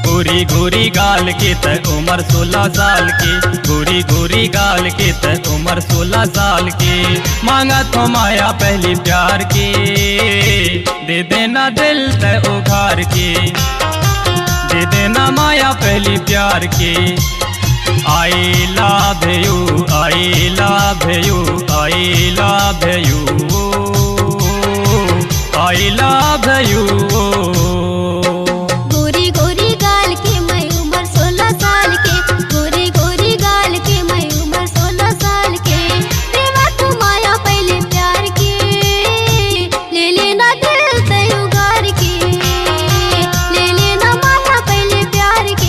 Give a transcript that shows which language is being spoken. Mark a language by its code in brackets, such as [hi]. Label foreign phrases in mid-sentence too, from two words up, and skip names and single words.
[hne] गोरी गोरी गाल के त उम्र 16 साल की, गोरी गोरी गाल के त उम्र 16 साल की। मांगा तो माया पहली प्यार की, दे देना दिल त उघार के, दे देना माया पहली प्यार की। [en] I love you, I love you, I love you, I love you. [hne] गोरी गोरी गाल के मैं उम्र 16 साल के, गोरी गोरी गाल के मैं उम्र 16 साल के। देवा तू माया पहले प्यार के, ले लेना दिल ते उगार के, ले लेना माया पहले प्यार के।